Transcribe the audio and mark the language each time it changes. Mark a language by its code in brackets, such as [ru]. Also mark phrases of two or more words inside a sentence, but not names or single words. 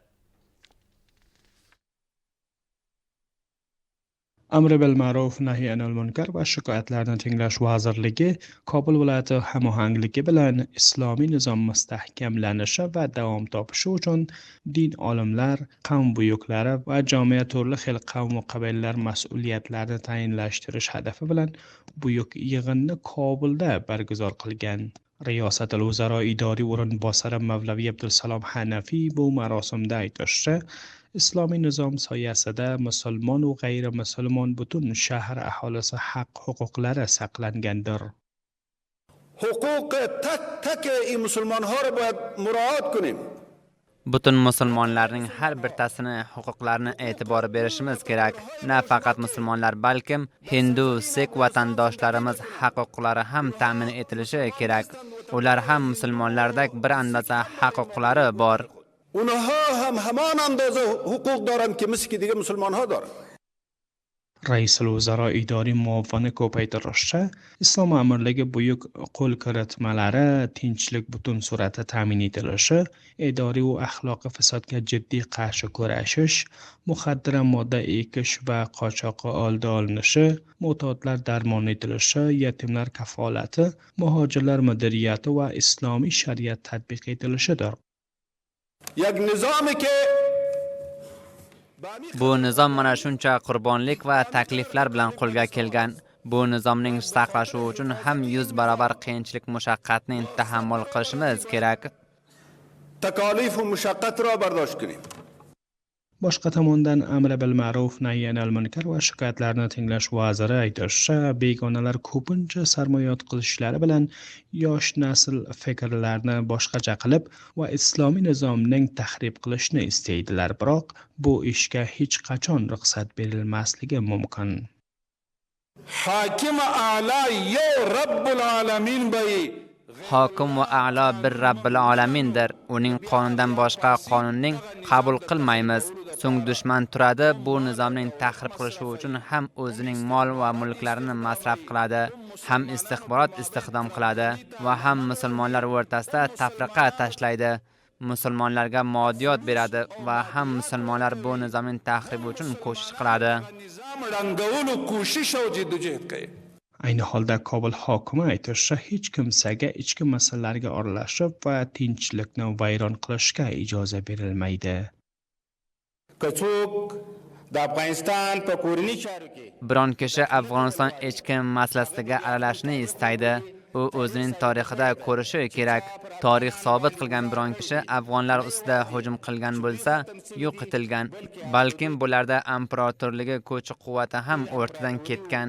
[uz] Amr bil ma'ruf nahy anil munkar va shikoyatlarni tinglash vazirligi Kobul viloyati hamohangligi bilan islomiy nizom mustahkamlanishi va davom topishi uchun din olimlar, qavm buyuklari va jamiyat turli xil qavm va qabilalar mas'uliyatlarini tayinlashtirish hadafi bilan buyuk yig'inni Kobulda barguzor qilgan. Riyosatul Vazaro idoriy o'rinbosari Mavlaviy Abdusalom Hanafiy bu marosimda aytishicha, islomiy nizom soyasida musulmon va g'ayrimusulmon butun shahar aholisi haq-huquqlari saqlangandir. [fa] حقوق تک تک این مسلمان ها رو باید مراعات کنیم. [uz] Butun musulmonlarning har birtasini huquqlarini e'tibor berishimiz kerak. Nafaqat musulmonlar, balkim Hindu, Sikh vatandoshlarimiz huquqlari ham ta'min etilishi kerak. Ular ham musulmonlardek bir andoza huquqlari bor. [fa] اونها هم همان اندازه حقوق دارند که مثل که دیگه مسلمان ها دارند. [uz] Raisul Vazaro idoriy muavini ko'paytirishicha, Islom amirligi buyuk qo'l kiritmalari tinchlik butun sur'atda ta'min etilishi, idoriy va axloqiy fasodga jiddiy qarshi kurashish, muxaddara modda ekish va qochoqqa oldi olinishi, mo'tadlar darmon etilishi, yetimlar kafolati, muhojirlar mudiriyati va islomiy shariat tatbiq etilishidir. [fa] یک نظامی که [uz] Bu nizom mana shuncha qurbonlik va takliflar bilan qo'lga kelgan. Bu nizomning saqlashi uchun ham 100 barobar qiyinchilik mushaqqatni tahammul qilishimiz kerak. [fa] تکالیف و مشقت را برداشت کنیم. [uz] Boshqa tomondan Amr bil ma'ruf nahy anil munkar va shikoyatlarni tinglash vaziri aytishicha, begonalar ko'pincha sarmoyat qilishlari bilan yosh nasl fikrlarni boshqacha qilib va islomiy nizomning tahrib qilishni istaydilar, biroq bu ishga hech qachon ruxsat berilmasligi mumkin. [ps] حاکم اعلی یو رب العالمین بایی. [uz] Hokim va a'lo bir Rabbil alamindir. Uning qonundan boshqa qonunning qabul qilmaymiz. So'ng dushman turadi, bu nizomning tahrib qilishi uchun ham o'zining mol va mulklarini masraf qiladi, ham istixborot istiqdom qiladi va ham musulmonlar o'rtasida tafriqa tashlaydi. Musulmonlarga moddiyot beradi va ham musulmonlar bu nizomning tahribi uchun ko'shish qiladi. [ps] نظام رنگول و کوشش و جدوجہد کنیم. [uz] Ayni holda Kobul hokimi aytishicha, hech kimsaga ichki masalalarga aralashib va tinchlikni vayron qilishga ijozat berilmaydi. [ps] کڅوک د افغانستان په کورنی چارو کې [uz] Biron kishi Afg'oniston ichki masalasiga aralashishni istaydi. U o'zining tarixida ko'rishi kerak. Tarix sobit qilgan biron kishi afg'onlar ustida hujum qilgan bo'lsa, yo'q etilgan. Balkim bularda imperatorligi kuch-quvvati ham o'rtadan ketgan.